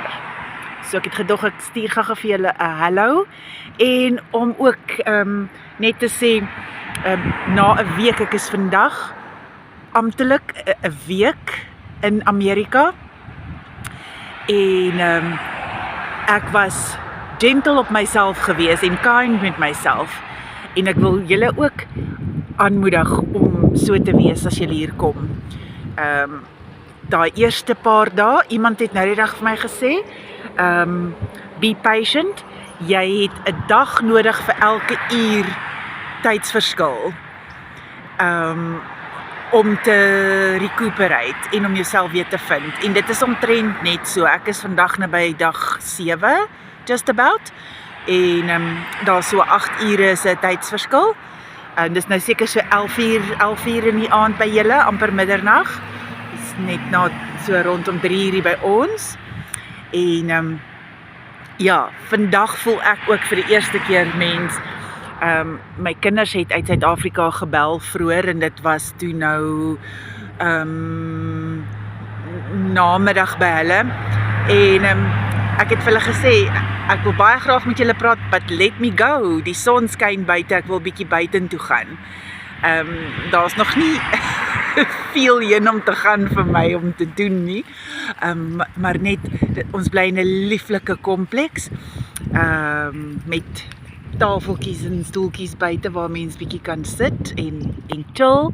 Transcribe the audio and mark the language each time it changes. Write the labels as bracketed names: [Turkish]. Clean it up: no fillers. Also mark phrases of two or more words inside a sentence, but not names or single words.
[Afrikaans] So ek het gedog ek stuur gou vir julle 'n hallo en om ook net te sê na 'n week, ek is vandag amptelik 'n week in Amerika en ek was gentle op myself gewees en kind met myself en ek wil julle ook aanmoedig om so te wees as julle hier kom. Daai eerste paar dae, iemand het nou die dag vir my gesê, [English] be patient, [Afrikaans] jy het 'n dag nodig vir elke uur tydsverskil om te recuperate en om jouself weer te vind. En dit is omtrent net so. Ek is vandag naby dag 7, [English] just about, [Afrikaans] en daar so 8 ure is 'n tydsverskil. Dis nou seker so 11 uur in die aand by julle, amper middernag. Dis net na so rondom 3 uur by ons. En ja, vandag voel ek ook vir die eerste keer mens. My kinders het uit Suid-Afrika gebel vroeër en dit was toe nou namiddag by hulle en ek het vir hulle gesê ek wil baie graag met julle praat, [English] but let me go, [Afrikaans] die son skyn buite, ek wil bietjie buitentoe gaan. Daar's nog nie veel heen om te gaan vir my om te doen nie, maar net ons bly in 'n lieflike kompleks met tafeltjies en stoeltjies buite waar mens bietjie kan sit en chill.